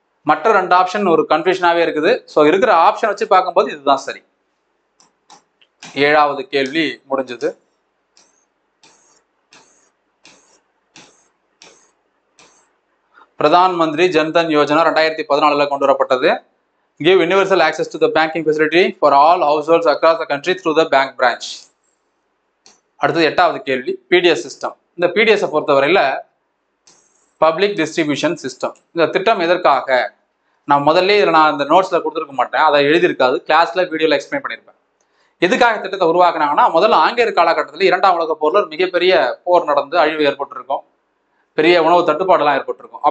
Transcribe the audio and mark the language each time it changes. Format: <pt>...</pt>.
<ta>மற்ற 2 ஆப்ஷன் ஒரு கன்ஃபியூஷனாகவே இருக்குது. ஸோ இருக்கிற ஆப்ஷன் வச்சு பார்க்கும்போது இதுதான் சரி. 7வது கேள்வி முடிஞ்சது. பிரதான் மந்திரி ஜன்தன் யோஜனா 2014 கொண்டு வரப்பட்டது.</ta> <en>Give universal access to the banking facility for all households across the country through the bank branch.</en> <ta>அடுத்தது 8வது கேள்வி, பிடிஎஸ் சிஸ்டம். இந்த பிடிஎஸ் பொறுத்தவரையில் பப்ளிக் டிஸ்ட்ரிபியூஷன் சிஸ்டம். இந்த திட்டம் எதற்காக? நான் முதல்ல இதில் நான் இந்த நோட்ஸில் கொடுத்துருக்க மாட்டேன், அதை எழுதியிருக்காது, கிளாஸில் வீடியோவில் எக்ஸ்பிளைன் பண்ணியிருப்பேன். எதுக்காக திட்டத்தை உருவாக்குனாங்கன்னா, முதல்ல ஆங்கிலேயர் காலகட்டத்தில் 2ஆம் உலகப் போரில் ஒரு மிகப்பெரிய போர் நடந்து அழிவு ஏற்பட்டிருக்கும், பெரிய உணவு தட்டுப்பாடெல்லாம் ஏற்பட்டிருக்கும்.</ta>